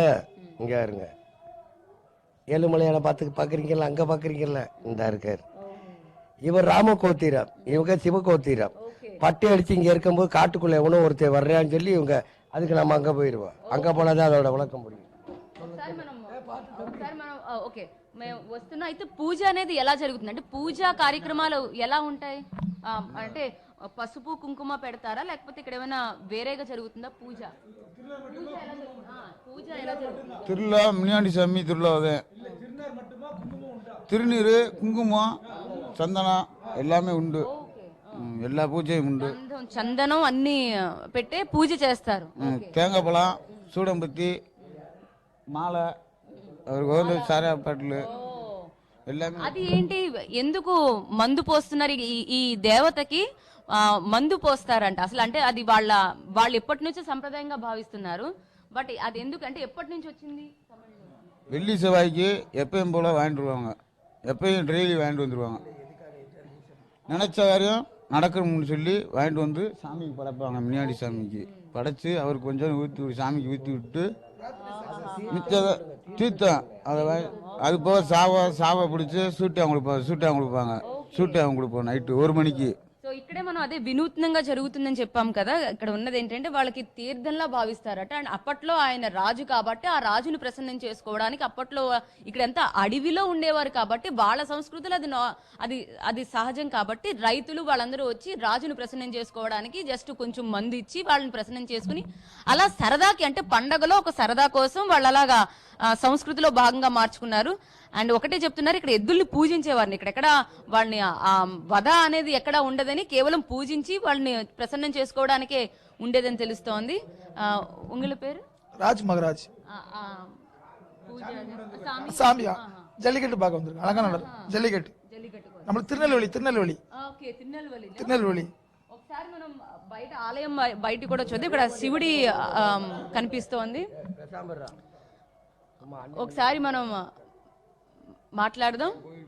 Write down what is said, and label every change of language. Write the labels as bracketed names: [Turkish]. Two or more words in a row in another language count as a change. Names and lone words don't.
[Tamil] இங்க இருங்க, ஏழுமலையான பார்க்குறீங்கல்ல, அங்கே பார்க்குறீங்கல்ல, இந்த இருக்கார். இவர் ராம கோத்திரம், இவங்க சிவ கோத்திரம். பட்டை அடிச்சு இங்கே இருக்கும்போது காட்டுக்குள்ள எவனோ ஒருத்தர் வர்றான்னு சொல்லி இவங்க, அதுக்கு நம்ம அங்கே போயிடுவோம். அங்கே போனாதான் அதோட விளக்கம் முடியும். [Telugu] ఓకే, మేము వస్తున్నా. అయితే పూజ అనేది ఎలా జరుగుతుంది అంటే పూజా కార్యక్రమాలు ఎలా ఉంటాయి అంటే పసుపు కుంకుమ పెడతారా లేకపోతే ఇక్కడ ఏమైనా వేరేగా జరుగుతుందా పూజ? పూజ ఎలా జరుగుతుంది? [Tamil] திருவிழா முனியாண்டி சாமி திருவிழா திருநீர் குங்குமம் சந்தனம் எல்லாமே உண்டு. எல்லா பூஜையும் உண்டு. [Telugu] చందనం అన్ని పెట్టే పూజ చేస్తారు. [Tamil] தேங்காய் பழம், சூடம்பத்தி, மால, சாராபட்லு எல்லாமே. [Telugu] అది ఏంటి, ఎందుకు మందు పోస్తున్నారు ఈ దేవతకి? మందు పోస్తారంట అసలు, అంటే అది వాళ్ళు ఎప్పటి నుంచో సంప్రదాయంగా భావిస్తున్నారు. బట్ అది ఎందుకు అంటే ఎప్పటి నుంచి వచ్చింది? [Tamil] வெள்ளி செவ்வாய்க்கு எப்பயும் போல வாங்கிட்டு வருவாங்க, எப்பயும் டெய்லி வாங்கிட்டு வந்துடுவாங்க. நினைச்ச காரியம் நடக்கணும்னு சொல்லி வாங்கிட்டு வந்து சாமிக்கு படைப்பாங்க. முனியாண்டி சாமிக்கு படைச்சு அவருக்கு கொஞ்சம் ஊற்றி சாமிக்கு ஊற்றி விட்டு மிச்சத தீர்த்தம் அதை அது போக சாவை பிடிச்சி சூட்டாக கொடுப்போம் நைட்டு 1 மணிக்கு. [Telugu] సో ఇక్కడే మనం అదే వినూత్నంగా జరుగుతుందని చెప్పాం కదా. ఇక్కడ ఉన్నది ఏంటంటే వాళ్ళకి తీర్థంలా భావిస్తారట. అండ్ అప్పట్లో ఆయన రాజు కాబట్టి ఆ రాజును ప్రసన్నం చేసుకోవడానికి అప్పట్లో ఇక్కడ ఎంత అడవిలో ఉండేవారు కాబట్టి వాళ్ళ సంస్కృతిలో అది సహజం కాబట్టి రైతులు వాళ్ళందరూ వచ్చి రాజును ప్రసన్నం చేసుకోవడానికి జస్ట్ కొంచెం మందు ఇచ్చి వాళ్ళని ప్రసన్నం చేసుకుని అలా సరదాకి, అంటే పండగలో ఒక సరదా కోసం వాళ్ళు అలాగా సంస్కృతిలో భాగంగా మార్చుకున్నారు. అండ్ ఒకటే చెప్తున్నారు, ఇక్కడ ఎద్దుల్ని పూజించేవారిని, ఇక్కడెక్కడ వాళ్ళని వధ అనేది ఎక్కడ ఉండదని కేవలం పూజించి వాళ్ళని ప్రసన్నం చేసుకోవడానికే ఉండేదని తెలుస్తోంది. [Tamil] உங்குல பேரு ராஜ் மகராஜ். சாமியா ஜல்லிக்கட்டு பார்க்க வந்திருக்கோம். அழகா நடக்கும் ஜல்லிக்கட்டு. நம்ம திருநெல்வேலி. [Telugu] ఒకసారి మనం బయట ఆలయం బయట కూడా చూద్దాం. ఇక్కడ శివుడి కనిపిస్తోంది. ఒకసారి మనం మాట్లాడదాం.